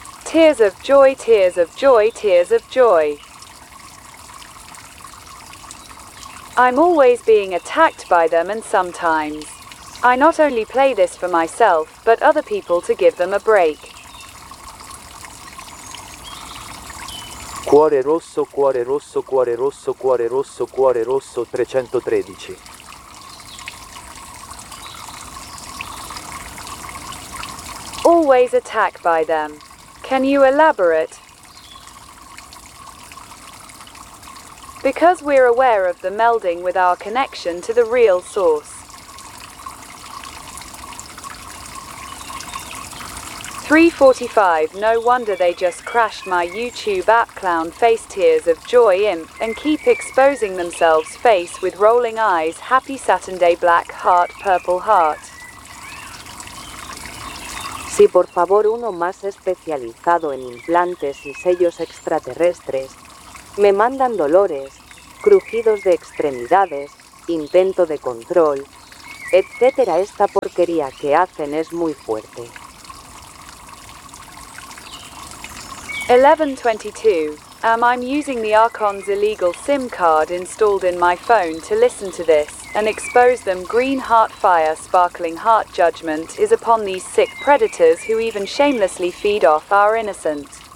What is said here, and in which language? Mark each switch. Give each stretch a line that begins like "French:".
English: Tears of joy, tears of joy, tears of joy. I'm always being attacked by them and sometimes. I not only play this for myself, but other people to give them a break.
Italian: Cuore rosso, cuore rosso, cuore rosso, cuore rosso, cuore rosso, 313.
English: Always attacked by them. Can you elaborate? Because we're aware of the melding with our connection to the real source. 345, no wonder they just crashed my YouTube app. Clown face, tears of joy imp, and keep exposing themselves face with rolling eyes. Happy Saturday, black heart, purple heart.
Spanish: Sí, por favor, uno más especializado en implantes y sellos extraterrestres. Me mandan dolores, crujidos de extremidades, intento de control, etcétera. Esta porquería que hacen es muy fuerte.
English: 1122. I'm using the Archon's illegal SIM card installed in my phone to listen to this and expose them. Green heart fire, sparkling heart judgment is upon these sick predators who even shamelessly feed off our innocent.